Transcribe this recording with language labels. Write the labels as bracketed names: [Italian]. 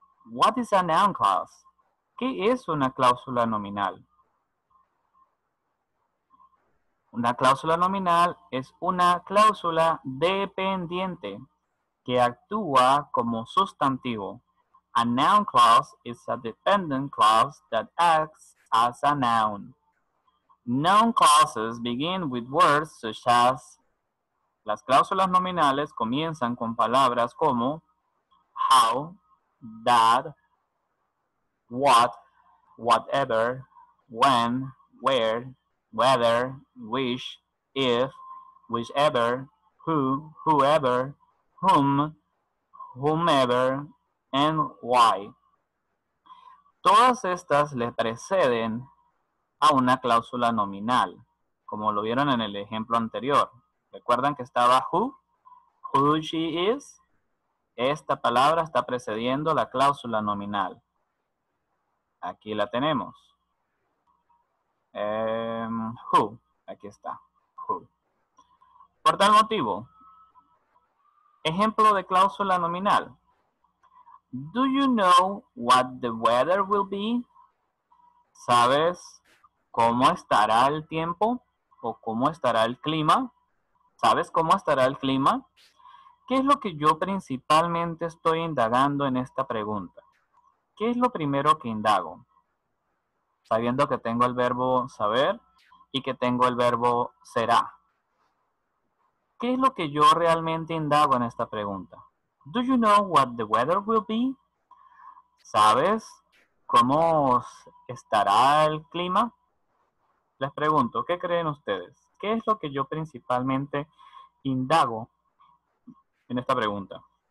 [English] What is a noun clause? [Spanish] ¿Qué es una cláusula nominal? Una cláusula nominal es una cláusula dependiente que actúa como sustantivo. [English] A noun clause is a dependent clause that acts as a noun. Noun clauses begin with words such as. [Spanish] Las cláusulas nominales comienzan con palabras como how, that, what, whatever, when, where, whether, which, if, whichever, who, whoever, whom, whomever, and why. Todas estas le preceden a una cláusula nominal, como lo vieron en el ejemplo anterior. ¿Recuerdan que estaba [English] who she is? [Spanish] Esta palabra está precediendo la cláusula nominal. Aquí la tenemos. Who, aquí está, who. Por tal motivo, ejemplo de cláusula nominal. [English] Do you know what the weather will be? [Spanish] ¿Sabes cómo estará el tiempo o cómo estará el clima? ¿Sabes cómo estará el clima? ¿Qué es lo que yo principalmente estoy indagando en esta pregunta? ¿Qué es lo primero que indago? Sabiendo que tengo el verbo saber y que tengo el verbo será. ¿Qué es lo que yo realmente indago en esta pregunta? [English] Do you know what the weather will be? [Spanish] ¿Sabes cómo estará el clima? Les pregunto, ¿qué creen ustedes? ¿Qué es lo que yo principalmente indago en esta pregunta?